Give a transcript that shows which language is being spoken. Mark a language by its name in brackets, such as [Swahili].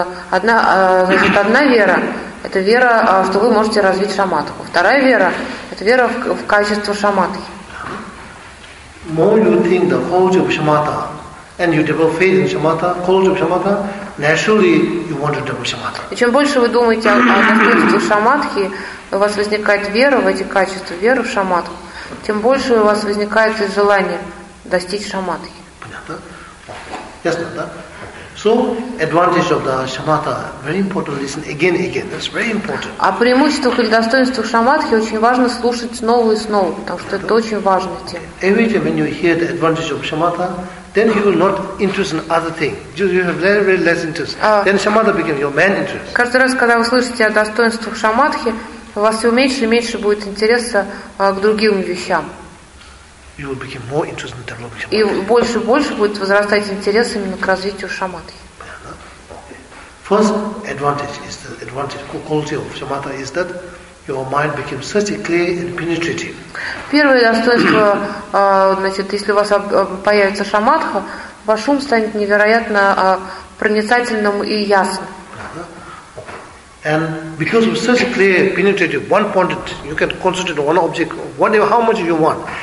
[Russian] Одна вера – это вера, что вы можете развить шаматху. Вторая вера – это вера в качество шаматхи. [English] More you think the quality of shamatha, and you develop faith in shamatha, quality of shamatha, naturally you want to develop shamatha. [Russian] И чем больше вы думаете о качестве шаматхи, у вас возникает вера в эти качества, вера в шаматху, тем больше у вас возникает желание достичь шаматхи. Понятно? Ясно, да? [English] So, advantage of the shamatha, very important, listen again, that's very important. [Russian] О преимуществах или достоинствах шамадхи очень важно слушать снова и снова, потому что это очень важная тема. [English] Every time when you hear the advantage of shamatha, then you will not interest in other things. You have very, very less interest. Then shamatha becomes your main interest. [Russian] Каждый раз, когда вы слышите о достоинствах шамадхи, у вас все меньше и меньше будет интереса к другим вещам. [English] You will become more interested in developing [Russian] shamatha. И больше и больше будет возрастать интерес именно к развитию шамадхи. [English] First advantage is the advantage quality of shamatha is that your mind becomes such a clear and penetrative. [Russian] Первое достоинство, если у вас появится шамадха, ваш ум станет невероятно проницательным и ясным. [English] And because of such clear, penetrative, one-pointed, you can concentrate on one object, whatever, how much you want.